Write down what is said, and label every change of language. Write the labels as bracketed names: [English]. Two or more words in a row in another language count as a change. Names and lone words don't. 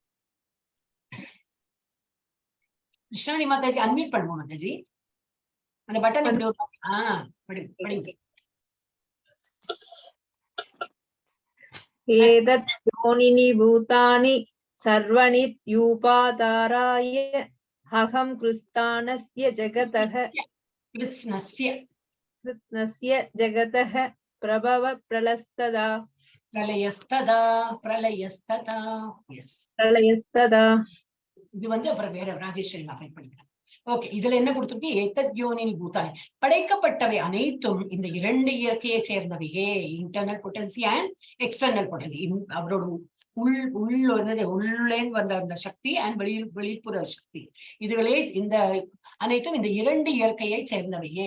[Tamil] கிருஷ்ணவேணி மாதாஜி அன்மியூட் பண்ணுவோம் மாதாஜி. அந்த பட்டன் எப்படி படிங்க. [Sanskrit] एतद् योनीनि भूतानि सर्वाणीत्युपधारय अहं कृस्तानस्य जगतः கிருஷ்ணஸ்ய कृत्स्नस्य जगतः प्रभव प्रलस्तदा பிரளயஸ்ததா எஸ். प्रलयस्तदा [Tamil] இது வந்து அப்புறம் வேற ராஜேஸ்வரி நான் படிக்கிறேன். ஓகே, இதுல என்ன கொடுத்திருக்கு? [Sanskrit] एतद्योनीनि भूतानि, [Tamil] படைக்கப்பட்டவை அனைத்தும் இந்த இரண்டு இயற்கையை சேர்ந்தவையே. [English] internal potency and external potency. [Tamil] அவரோட உள்ளேந்து வந்த அந்த சக்தி அண்ட் வெளிப்புற சக்தி, இதுகளே இந்த அனைத்தும் இந்த இரண்டு இயற்கையை சேர்ந்தவையே.